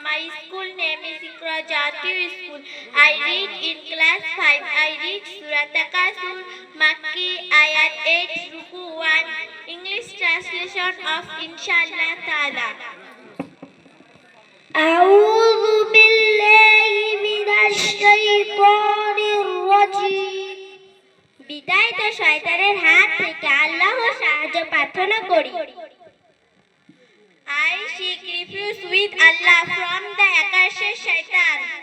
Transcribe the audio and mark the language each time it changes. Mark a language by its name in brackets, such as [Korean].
[English] My school name is Iqra Jatiya School. I read in class 5. I read Surah Takasur, Makki, Ayat 8, Ruku 1. English translation of Inshallah Ta'ala. [Arabic] أعوذ بالله من الشيطان الرجيم. [Bangla] বিদায়িত শয়তানের হাত থেকে আল্লাহর সাহায্য প্রার্থনা করি। [English] I seek refuge with Allah from the accursed shaitan.